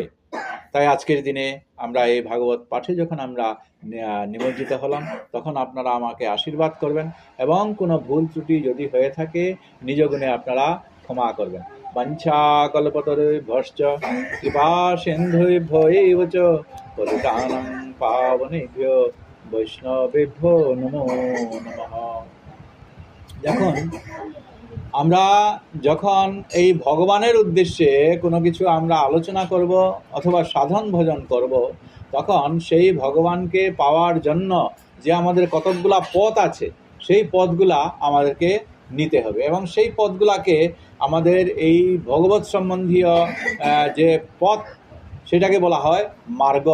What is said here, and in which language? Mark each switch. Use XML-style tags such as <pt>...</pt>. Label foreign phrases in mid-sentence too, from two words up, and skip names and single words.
<bn>তাই আজকের দিনে আমরা এই ভাগবত পাঠে যখন আমরা নিমজ্জিত হলাম, তখন আপনারা আমাকে আশীর্বাদ করবেন এবং কোনো ভুল ত্রুটি যদি হয়ে থাকে নিজ গুণে আপনারা ক্ষমা করবেন।</bn> <sa>বাঞ্ছাকল্পতরুভ্যশ্চ কৃপা সিন্ধুভ্যো এব চ পতিতানাং পাবনেভ্যো বৈষ্ণবেভ্যো নমো নমঃ।</sa> <bn>যখন এই ভগবানের উদ্দেশ্যে কোনো কিছু আমরা আলোচনা করব অথবা সাধন ভজন করব, তখন সেই ভগবানকে পাওয়ার জন্য যে আমাদের কতকগুলা পথ আছে, সেই পথগুলা আমাদেরকে নিতে হবে এবং সেই পথগুলাকে আমাদের এই ভগবত সম্বন্ধীয় যে পথ, সেটাকে বলা হয় মার্গ।</bn>